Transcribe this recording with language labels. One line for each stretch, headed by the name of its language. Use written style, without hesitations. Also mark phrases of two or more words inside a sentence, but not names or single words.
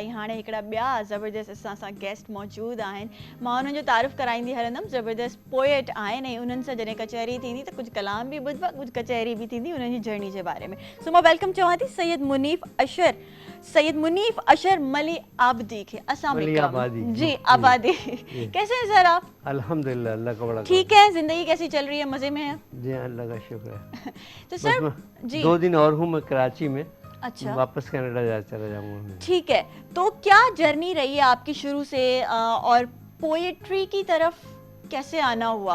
Sindhi: हाणे हिकिड़ा ॿिया ज़बरदस्त असां सां गेस्ट मौजूदु आहिनि। मां उन्हनि जो तारीफ़ कराईंदी हलंदमि। ज़बरदस्त पोएट आहिनि ऐं उन्हनि सां जॾहिं कचहरी थींदी त कुझु कलाम बि ॿुधबा, कुझु कचहरी बि थींदी उन्हनि जी जर्नी जे बारे में। सो मां वेलकम चवां थी सैयद मुनीफ अशर मली आबदी खे।
Hindi: अस्सलाम मली वालेकुम। आबादी। जी आबादी। कैसे हैं सर आप? अल्हम्दुलिल्लाह, अल्लाह का बड़ा ठीक है, जिंदगी कैसी चल रही है? मज़े में है? करम। जी अल्लाह का शुक्र है। तो बस सर मैं जी 2 दिन और हूँ मैं कराची में, अच्छा वापस कनाडा चला जाऊँगा मैं। ठीक है। तो क्या जर्नी रही है आपकी शुरू से और पोएट्री की तरफ कैसे आना हुआ?